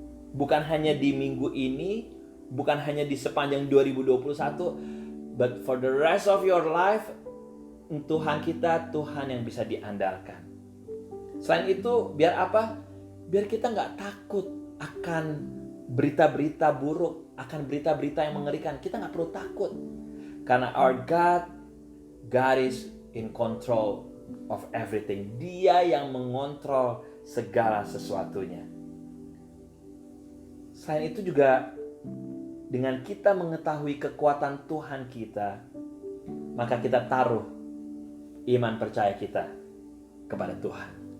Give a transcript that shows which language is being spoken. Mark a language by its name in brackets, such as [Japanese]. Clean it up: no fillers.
[Indonesian] Bukan hanya di minggu ini, bukan hanya di sepanjang 2021, [English] but for the rest of your life, [Indonesian] Tuhan kita Tuhan yang bisa diandalkan. Selain itu, biar apa? Biar kita nggak takut akan berita-berita buruk, akan berita-berita yang mengerikan. Kita nggak perlu takut. [English] Karena our God is in control of everything. [Indonesian] Dia yang mengontrol segala sesuatunya. Selain itu juga, dengan kita mengetahui kekuatan Tuhan kita, maka kita taruh iman percaya kita kepada Tuhan.